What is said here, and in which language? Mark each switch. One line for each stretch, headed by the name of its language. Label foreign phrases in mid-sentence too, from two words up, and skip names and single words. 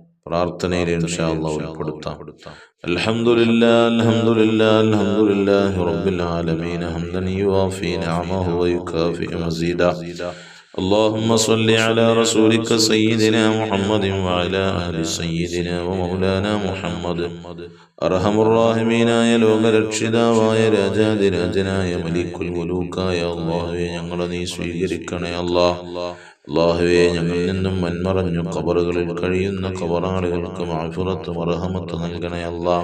Arabic: പ്രാർത്ഥനയിൽ إن شاء الله ഉൾപ്പെടുത്താം. الحمد لله الحمد لله الحمد لله رب العالمين حمدا يوافي نعمه ويكافئ مزيده. اللهم صل على رسولك سيدنا محمد وعلى آل سيدنا ومولانا محمد.
Malayalam: അർഹമുർറാഹിമീനായ ലോകരക്ഷിതാവായ രാജാതിരാജനായ മലിക്കുൽ മുലൂക്കായ അല്ലാഹുവേ, ഞങ്ങളെ നീ സ്വീകരിക്കണേ അല്ലാഹ്. അല്ലാഹുവേ, ഞങ്ങളിൽ നിന്നും മൺമറഞ്ഞു ഖബറുകളിൽ കഴിയുന്ന ഖബറാളികൾക്ക് മഗ്ഫിറത്തും റഹ്മത്തും നൽകണേ അല്ലാഹ്.